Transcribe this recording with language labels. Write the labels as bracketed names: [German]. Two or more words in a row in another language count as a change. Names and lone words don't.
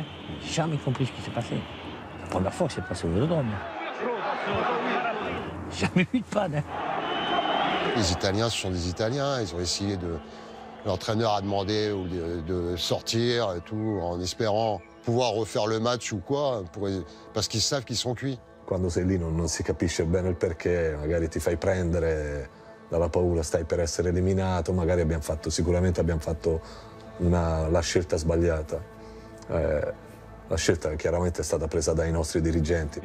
[French] On n'a jamais compris ce qui s'est passé. La première fois que c'est passé au Vélodrome. Jamais eu de panne. Hein. Les Italiens, ce sont des Italiens. Ils ont essayé de... L'entraîneur a demandé de sortir et tout, en espérant pouvoir refaire le match ou quoi, parce qu'ils savent qu'ils sont cuits. [Italian] Quando sei lì non si capisce bene il perché, magari ti fai prendere dalla paura, stai per essere eliminato, magari sicuramente abbiamo fatto la scelta sbagliata. La scelta chiaramente è stata presa dai nostri dirigenti.